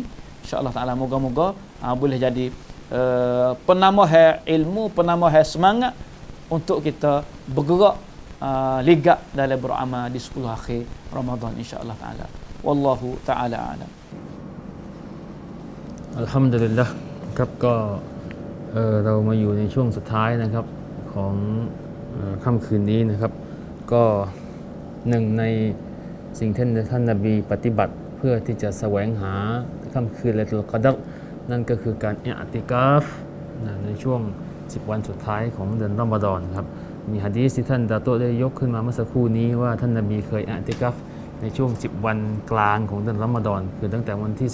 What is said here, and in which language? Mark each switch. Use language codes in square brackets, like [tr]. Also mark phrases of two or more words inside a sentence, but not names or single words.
[ar] إن شاء الله تعالى [ms] moga-moga boleh jadi penambah ilmu, penambah semangat untuk kita bergerak ligak dalam beramal di 10 akhir Ramadan [ar] إن شاء الله تعالى. والله تعالى أعلم. [th] Alhamdulillah ครับก็เรามาอยู่ในช่วงสุดท้ายนะครับของค่ำคืนนี้นะครับก็หนึ่งในสิ่ งที่ท่านนบีปฏิบัติเพื่อที่จะแสวงหาค่ำคืนไลลัตุลกอดรนั่นก็คือการอิอ์ติกาฟในช่วง10วันสุดท้ายของเดือนรอมฎอนครับมีหะดีษที่ท่านดาโตได้ยกขึ้นมาเมื่อสักครู่นี้ว่าท่านนบีเคยอิอ์ติกาฟในช่วง10วันกลางของเดือนรอมฎอนคือตั้งแต่วันที่